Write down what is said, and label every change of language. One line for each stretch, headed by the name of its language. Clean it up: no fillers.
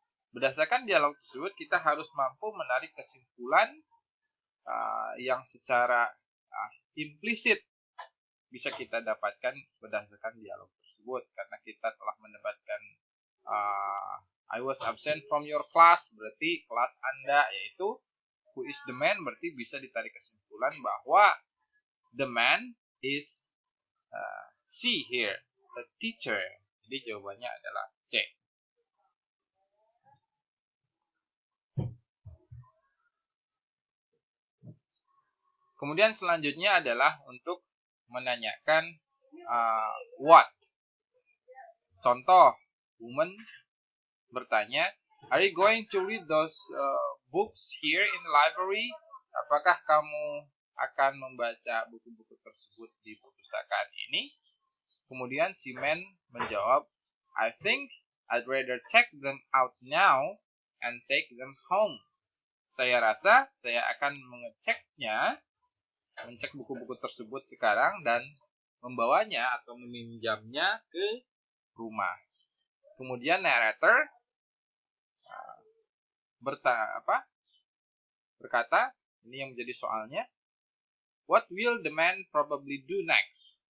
Indonesian: Berdasarkan dialog tersebut, kita harus mampu menarik kesimpulan yang secara implisit bisa kita dapatkan berdasarkan dialog tersebut, karena kita telah mendapatkan
English: I was absent from your class,
Indonesian: berarti kelas Anda, yaitu
English: who is the man,
Indonesian: berarti bisa ditarik kesimpulan bahwa
English: the man is C here, the teacher.
Indonesian: Jadi jawabannya adalah C. Kemudian selanjutnya adalah untuk menanyakan what. Contoh, woman bertanya,
English: "Are you going to read those books here in the library?"
Indonesian: Apakah kamu akan membaca buku-buku tersebut di perpustakaan ini? Kemudian si man menjawab,
English: "I think I'd rather check them out now and take them home."
Indonesian: Saya rasa saya akan mengecek buku-buku tersebut sekarang dan membawanya atau meminjamnya ke rumah. Kemudian narrator berkata, ini yang menjadi soalnya,
English: what will the man probably do next?